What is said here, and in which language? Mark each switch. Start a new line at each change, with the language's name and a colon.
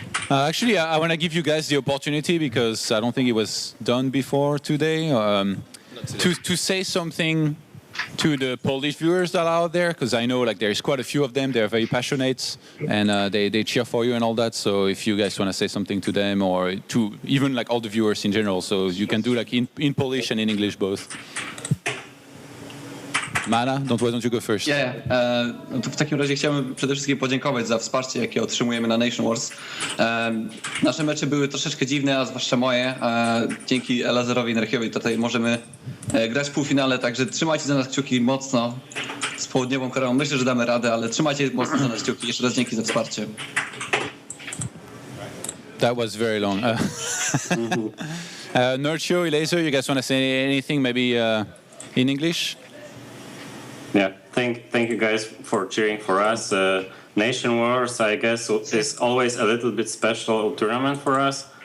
English: Actually, I want to give you guys the opportunity because I don't think it was done before today to say something to the Polish viewers that are out there, because I know like there's quite a few of them. They're very passionate and they cheer for you and all that. So if you guys want to say something to them or to even like all the viewers in general, so you can do like in Polish and in English both. Mana, why don't you go first?
Polish: No to w takim razie chciałbym przede wszystkim podziękować za wsparcie, jakie otrzymujemy na Nation Wars. Nasze mecze były troszeczkę dziwne, a zwłaszcza moje. Dzięki Elazerowi i Nerchiowi tutaj możemy grać w półfinale, także trzymajcie za nas kciuki mocno. z Południową Koreą. Myślę, że damy radę, ale trzymajcie mocno na kciuki. Jeszcze raz dzięki za wsparcie.
English: That was very long. Nerdshow, Elaser, you guys want to say anything, maybe in English? Yeah, thank you guys for cheering for us. Nation Wars, I guess, is always a little bit special tournament for us.